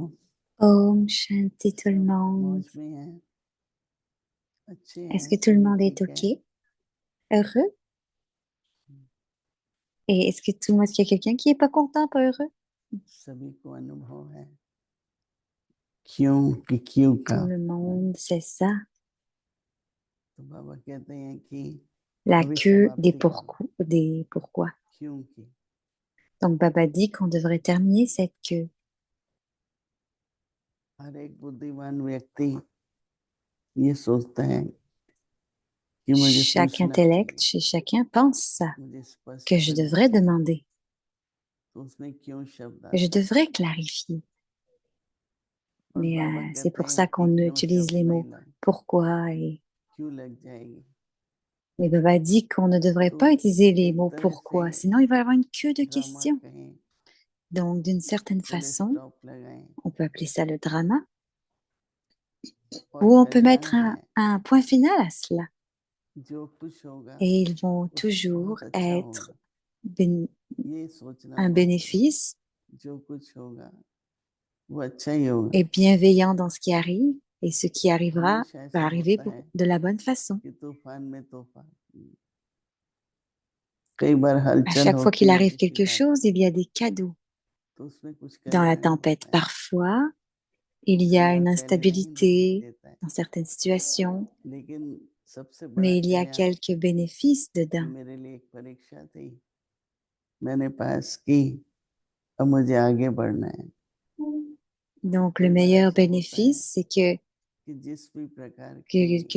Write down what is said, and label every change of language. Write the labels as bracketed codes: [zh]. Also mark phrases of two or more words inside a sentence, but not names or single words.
[fr] Om Shanti tout le monde. [hi] मौज में है, अच्छे [fr] Est-ce [hi] हैं, [fr] que tout le [hi] सभी [fr] monde est [hi] ठीक है। [fr] OK? Heureux? Et est-ce que tout le monde, qu'il y a quelqu'un qui est pas content, pas heureux? [hi] सभी को अनुभव है क्यों कि क्यों का। [fr] Tout le monde, c'est ça. [hi] तो बाबा कहते हैं कि [fr] La [hi] अभी [fr] queue des [hi] समाप्ति करो [fr] pourquoi, des pourquoi. [hi] क्यों की। [fr] Donc, Baba dit qu'on devrait terminer cette queue. [hi] हर एक बुद्धिमान व्यक्ति ये सोचता है कि मुझे [fr] Chaque [hi] पूछना [fr] intellect, [hi] चाहिए, [fr] chez chacun, pense ça, [hi] मुझे स्पष्ट [fr] que je [hi] करना [fr] devrais [hi] चाहिए। [fr] demander, [hi] तो उसमें क्यों शब्द [fr] que je [hi] आता है। [fr] devrais clarifier. [hi] और [fr] Mais [hi] बाबा [fr] c'est [hi] कहते [fr] pour [hi] हैं [fr] ça qu'on [hi] कि क्यों [fr] utilise [hi] शब्द [fr] les [hi] नहीं [fr] mots [hi] लाए, [fr] pourquoi et... [hi] क्यों लग जाएगी। [fr] Mais Baba dit qu'on ne devrait [hi] तो [fr] pas utiliser les [hi] एक [fr] mots [hi] तरह [fr] pourquoi, [hi] से [fr] sinon il va y avoir une queue de [hi] ड्रामा [fr] questions. [hi] कहें, [fr] Donc, d'une certaine [hi] फुल [fr] façon, [hi] स्टॉप लगाएं [fr] on peut appeler ça le drama, [hi] और [fr] ou on peut [hi] कल्याण [fr] mettre [hi] है। [fr] un point final à cela. [hi] जो कुछ होगा [fr] Et ils vont [hi] वो [fr] toujours [hi] बहुत अच्छा [fr] être [hi] होगा, [fr] bén- [hi] ये सोचना [fr] un [hi] मत करो। [fr] bénéfice [hi] जो कुछ होगा वो अच्छा ही होगा। [fr] et bienveillant dans ce qui arrive, et ce qui arrivera [hi] हमेशा [fr] va [hi] ऐसा [fr] arriver [hi] होता है [fr] de la bonne façon. [hi] कि तूफान में तूफान। कई बार [fr] À [hi] हलचल [fr] chaque fois [hi] होती [fr] qu'il [hi] है [fr] arrive [hi] किसी [fr] quelque [hi] बात [fr] chose, il y a des cadeaux. [hi] तो उसमें कुछ [fr] Dans la [hi] कल्याण [fr] tempête, [hi] होता है, [fr] parfois, il y a [hi] कल्याण [fr] une [hi] पहले नहीं दिखाई [fr] instabilité [hi] देता है, [fr] dans certaines situations, [hi] लेकिन सबसे बड़ा [fr] mais il y a [hi] कल्याण [fr] quelques bénéfices [hi] कि [fr] dedans. [hi] मेरे लिए एक परीक्षा थी, मैंने पास की, अब मुझे आगे बढ़ना है। [fr] Donc, le [hi] कई बार [fr] meilleur [hi] ऐसा होता है [fr] bénéfice, c'est [hi] कि जिस भी प्रकार [fr] que